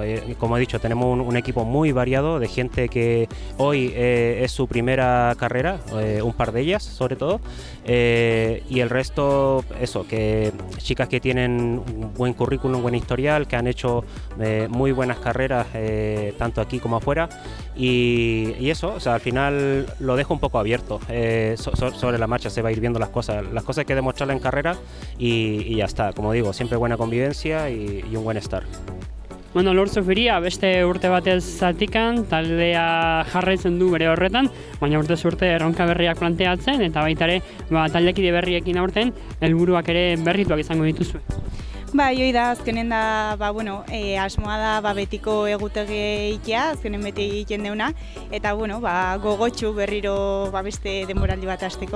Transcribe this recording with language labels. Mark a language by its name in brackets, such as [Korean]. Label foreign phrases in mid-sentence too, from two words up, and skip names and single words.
[Spanish] Como he dicho, tenemos un equipo muy variado de gente que hoy es su primera carrera, un par de ellas sobre todo, y el resto, eso, que chicas que tienen un buen currículum, un buen historial, que han hecho muy buenas carreras tanto aquí como afuera, y eso, o sea, al final lo dejo un poco abierto. Sobre la marcha se va a ir viendo las cosas hay que demostrarlas en carrera y ya está, como digo, siempre buena convivencia y un buen estar. Bueno, [Basque] Lord Zufiria, beste urte batez Zatikan, taldea jarraitzen du bere horretan, baina urtez urte erronka berriak planteatzen, eta baita ere, taldekide berriekin aurten, helburuak ere berrituak izango dituzue. Bai, hoi da, azkenen da, asmoa da, betiko egutegi egitea, azkenen beti egiten deuna, eta, gogotxu berriro beste denboraldi bat hasteko.